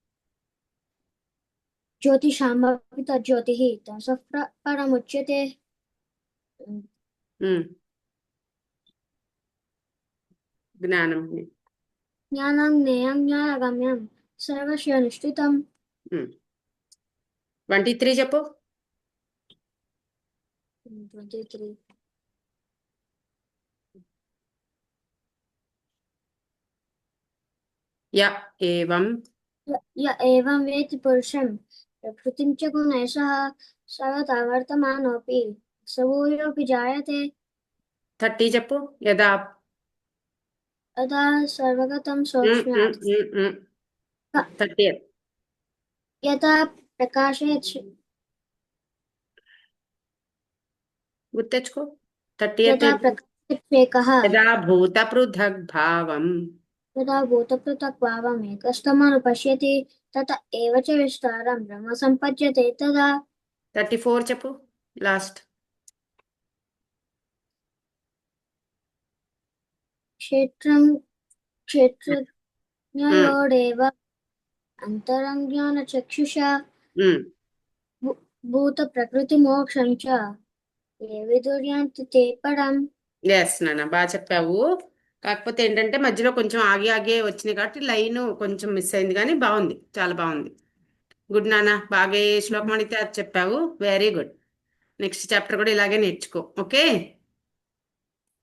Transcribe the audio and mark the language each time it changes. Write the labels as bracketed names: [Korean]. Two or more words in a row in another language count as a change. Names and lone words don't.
[Sanskrit] ज्योतिषामपि तज्ज्योतिः तमसः परमुच्यते [Telugu] ఉమ్, జ్ఞానం [Sanskrit] ज्ञानं ज्ञेयं ज्ञानगम्यं सर्वस्य निष्ठितम् [Telugu] 23 చెప్పు 23 [Sanskrit] య ఏవం य एवं वेत्ति पुरुषं प्रकृतिं च गुणैः सह सर्वथा वर्तमानोऽपि स भूयोऽपि जायते [Telugu] 30 చెప్పు యదా [Sanskrit] यदा सर्वगतं सौक्ष्म्यात् [Telugu] 30 [Sanskrit] यदा प्रकाशयत् [Telugu] గుర్తెచ్చుకో 30 [Sanskrit] यदा प्रकाशयत्येकः యదా భూత పృథగ్భావం यदा भूतपृथक्भावम् एकस्थमनु पश्यति तत एव च विस्तारं ब्रह्म सम्पद्यते तदा [Telugu] 34 చెప్పు లాస్ట్. [Sanskrit] क्षेत्रं क्षेत्रज्ञयोरेव अन्तरज्ञानचक्षुषा भू- भूतप्रकृतिमोक्षं च ये विदुर्यान्ति ते परम् [Telugu] ఎస్ నాన్న, బాగా చెప్పావు. కాకపోతే ఏంటంటే మధ్యలో కొంచెం ఆగి ఆగే వచ్చినాయి కాబట్టి లైన్ కొంచెం మిస్ అయింది, కానీ బాగుంది, చాలా బాగుంది. గుడ్ నాన్న, బాగా ఏ శ్లోకం అడిగితే అది చెప్పావు. [English] very good. next chapter [Telugu] కూడా ఇలాగే నేర్చుకో. ఓకే.